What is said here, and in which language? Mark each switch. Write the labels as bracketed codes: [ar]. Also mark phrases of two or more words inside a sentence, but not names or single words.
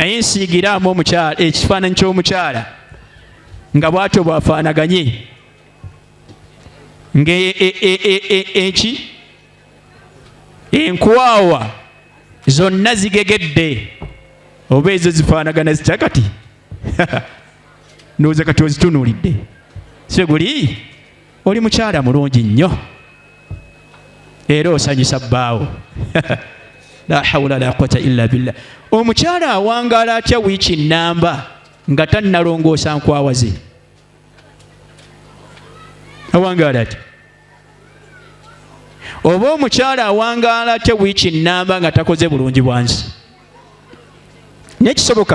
[lg] naye nsiigiraamu omukyala ekifaananyi ky'omukyala nga bw'atyo bwafaanaganye nga eki enkwawa zonna zigegedde oba ezo zifaanagana zitya kati ndowooza kati ozitunuulidde seguli oli mukyala mulungi nnyo era osanyusa bbaawo [ar] لا حول ولا قوة إلا بالله. [lg] Omukyala awangaala atya wiiki nnamba nga tannalongoosa nkwawa ze? Awangaala atya? Oba omukyala awangaala atya wiiki nnamba nga takoze bulungi bwansi? Naye kisoboka?